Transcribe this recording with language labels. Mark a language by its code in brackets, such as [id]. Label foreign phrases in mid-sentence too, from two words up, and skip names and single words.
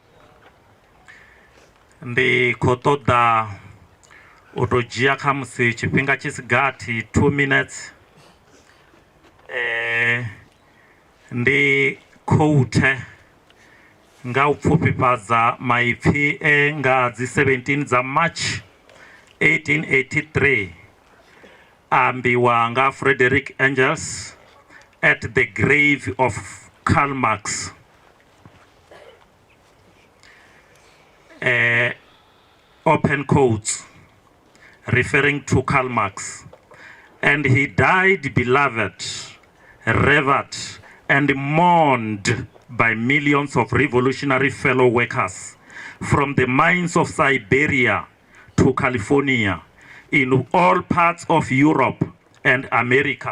[ve] ndi khou ṱoḓa u tou dzhia kha musi tshifhinga tshi si gathi 2 minutes ndi quote nga u pfufhifhadza maipfi nga dzi 17 dza March 1883 ambiwa nga Frederick Engels [en] at the grave of Karl Marx. Open quotes referring to Karl Marx. And he died beloved, revered, and mourned by millions of revolutionary fellow workers from the mines of Siberia to California, in all parts of Europe and America.